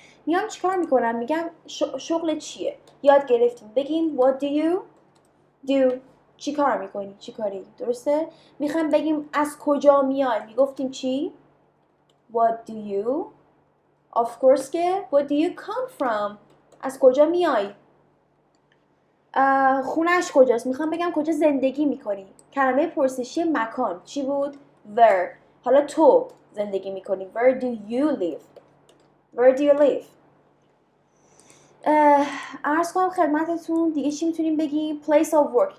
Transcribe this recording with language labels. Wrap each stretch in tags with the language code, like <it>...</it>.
<fa>میام چیکار میکنم؟ میگم شغل چیه؟ یاد گرفتیم بگیم</fa> <en>what do you do،</en> <fa>چی کار میکنی؟ چی کاری؟ درسته؟ میخوایم بگیم از کجا میای، میگفتیم چی؟</fa> <en>what do you. of course که what do you come from،</en> <fa>از کجا میای. خونش کجاست؟ میخوام بگم کجا زندگی میکنی. کلمه پرسشی مکان چی بود؟ where. حالا تو زندگی میکنی</fa> <en>where do you live. where do you live.</en> <fa>عرض کنم خدمتتون دیگه چی میتونیم بگیم؟</fa> <en>place of work.</en>